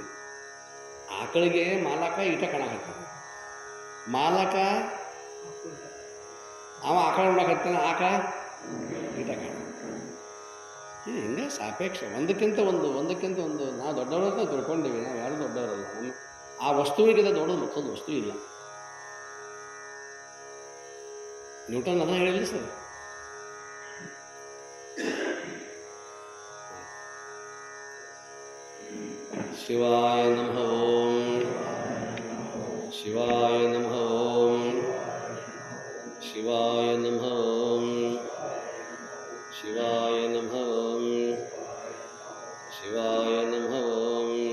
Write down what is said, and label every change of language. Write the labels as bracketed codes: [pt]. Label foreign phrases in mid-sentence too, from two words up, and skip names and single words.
[kn] ಆಕಳಿಗೆ ಮಾಲಕ ಈಟ ಕಾಣಕತ್ತಾನ, ಮಾಲಕ ಅವ ಆಕಳ ನೋಡಕತ್ತಾನ, ಆಕಳ ಈಟ ಕಾಣ. ಇದು ಹಿಂಗೆ ಸಾಪೇಕ್ಷ, ಒಂದಕ್ಕಿಂತ ಒಂದು ನಾವು ದೊಡ್ಡವರಂತ ತಿಳ್ಕೊಂಡಿವಿ. ನಾವು ಯಾರು ದೊಡ್ಡವರಲ್ಲ. ಆ ವಸ್ತುವಿಗಿಂತ ದೊಡ್ಡದು ಮತ್ತೊಂದು ವಸ್ತು ಇಲ್ಲ. ನ್ಯೂಟನ್ ಅದನ್ನ ಹೇಳಿಲ್ಲ ಸರ್. [sa] ಶಿವಾಯ ನಮಃ ಓಂ, ಶಿವಾಯ ನಮಃ ಓಂ, ಶಿವಾಯ ನಮಃ ಓಂ, ಶಿವಾಯ ನಮಃ ಓಂ, ಶಿವಾಯ ನಮಃ ಓಂ,